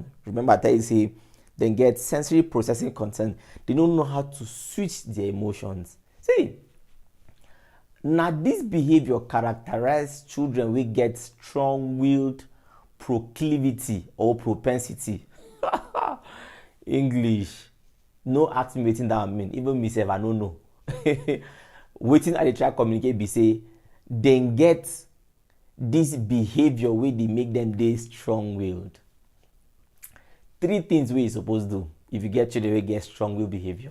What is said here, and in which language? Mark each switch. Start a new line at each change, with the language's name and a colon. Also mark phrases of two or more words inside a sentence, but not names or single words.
Nigerian Pidgin: Remember I tell you say they get sensory processing concern. They don't know how to switch their emotions. See, now this behavior characterize children we get strong-willed proclivity or propensity. English. No ask me wetin that mean. Even me sef I no know. Wetin I dey try communicate be say dem get this behavior wey dey make them dey strong-willed. 3 things wey you suppose do if you get children wey get strong-willed behavior.